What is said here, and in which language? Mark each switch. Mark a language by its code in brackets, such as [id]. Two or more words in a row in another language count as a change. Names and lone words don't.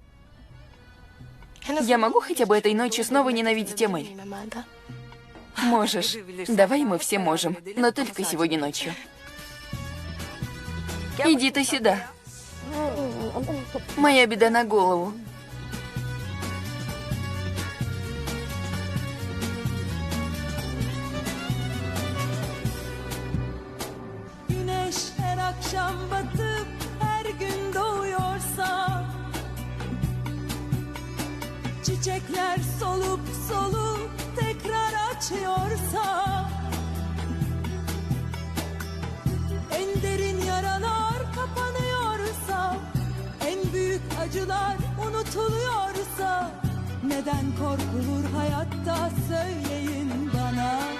[ru] Я могу хотя бы этой ночью снова ненавидеть Эмиль? Можешь. Давай мы все можем, но только сегодня ночью. Иди ты сюда. Моя беда на голову. [tr] Güneş her akşam batıp her gün doğuyorsa, çiçekler solup solup tekrar açıyorsa, en derin yaralar kapanıyorsa, en büyük acılar unutuluyorsa, neden korkulur hayatta söyleyin bana.